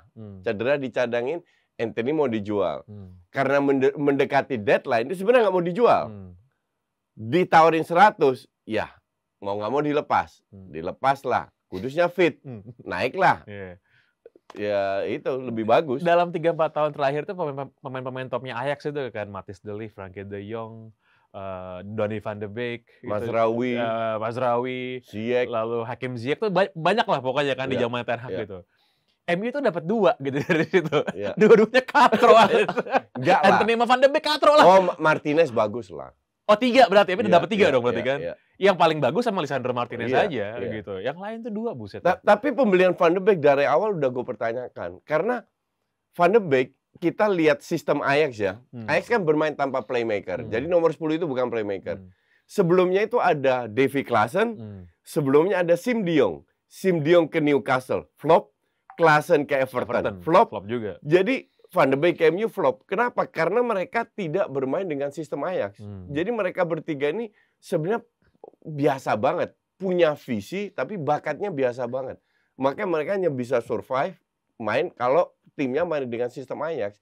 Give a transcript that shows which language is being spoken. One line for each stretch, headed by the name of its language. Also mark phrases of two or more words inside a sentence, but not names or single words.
Indonesian: Cedera dicadangin, Anthony mau dijual. Karena mendekati deadline itu sebenarnya nggak mau dijual. Ditawarin 100, ya mau nggak mau dilepas. Dilepas lah. Kudusnya fit. Naiklah. Ya itu lebih bagus. Dalam 3-4 tahun terakhir tuh pemain-pemain topnya Ajax itu kan Matthijs de Ligt, Frenkie de Jong, Donny van de Beek, Mazraoui, Ziyech, lalu Hakim Ziyech tuh banyak lah pokoknya kan di zaman Ten Hag gitu. MU tuh dapat 2 gitu dari situ. Dua-duanya katro aja. Enggak lah. Anthony sama Van de Beek katro lah. Oh, Martinez bagus lah. Oh 3 berarti, tapi dapat 3 dong berarti kan. Yang paling bagus sama Lisandro Martinez aja gitu. Yang lain tuh 2 buset. Tapi pembelian Van de Beek dari awal udah gue pertanyakan. Karena Van de Beek kita lihat sistem Ajax ya. Ajax kan bermain tanpa playmaker. Jadi nomor 10 itu bukan playmaker. Sebelumnya itu ada Davy Klaassen, sebelumnya ada Sim de Jong. Sim de Jong ke Newcastle, flop. Klaassen ke Everton, flop juga. Jadi Van de Beek ke MU flop. Kenapa? Karena mereka tidak bermain dengan sistem Ajax. Jadi mereka bertiga ini sebenarnya biasa banget. Punya visi, tapi bakatnya biasa banget. Makanya mereka hanya bisa survive main kalau timnya main dengan sistem Ajax.